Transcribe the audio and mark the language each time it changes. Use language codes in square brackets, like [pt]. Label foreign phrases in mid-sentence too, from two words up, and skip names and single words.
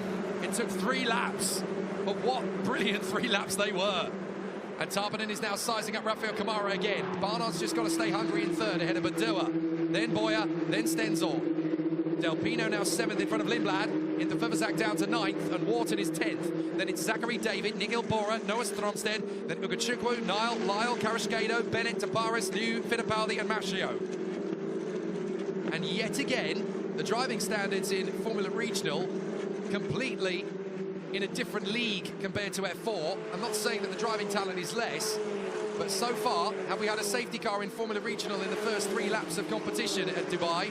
[en] It took 3 laps, but what brilliant 3 laps they were. And Tarpanen is now sizing up Rafael Kamara again. Barnard's just got to stay hungry in third ahead of Badua. Then Boyer, then Stenzel. Del Pino now 7th in front of Lindblad. In the Fuvazak down to 9th, and Wharton is 10th. Then it's Zachary David, Nigel Bora, Noah Stromsted, then Ugachukwu, Niall, Lyle, Karashkado, Bennett, Tabaris, Liu, Fittipaldi and Machio. And yet again, the driving standards in Formula Regional completely in a different league compared to F4. I'm not saying that the driving talent is less, but so far, have we had a safety car in Formula Regional in the first 3 laps of competition at Dubai?